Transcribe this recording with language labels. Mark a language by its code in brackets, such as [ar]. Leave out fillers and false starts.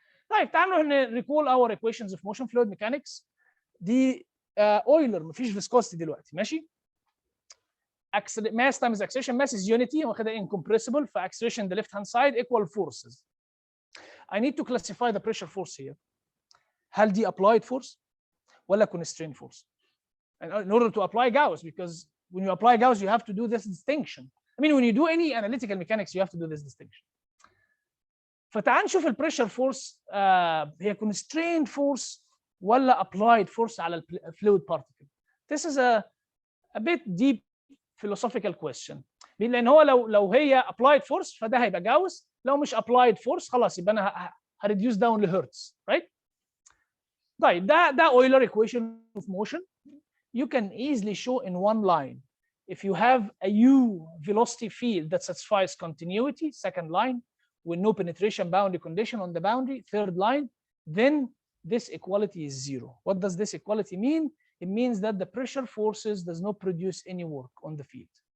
[ar] طيب تعالوا [en] recall our equations of motion fluid mechanics. [ar] دي اويلر مفيش [en] viscosity دلوقتي، ماشي؟ mass times acceleration, mass is unity واخدها incompressible فacceleration the left hand side equal forces. I need to classify the pressure force here. هل دي applied force ولا constrained force? And in order to apply Gauss, because when you apply Gauss you have to do this distinction. I mean when you do any analytical mechanics you have to do this distinction. [ar] فتعال نشوف البريشر فورس هي constrained force ولا applied force على fluid particle. [en] This is a bit deep philosophical question. [ar] لان هو لو هي applied force فده هيبقى جاوس، لو مش applied force خلاص يبقى انا هريديوس داون لهرتز، right؟ طيب ده Euler equation of motion. [en] You can easily show in one line if you have a U velocity field that satisfies continuity, second line, with no penetration boundary condition on the boundary, third line, then this equality is zero. What does this equality mean? It means that the pressure forces does not produce any work on the field.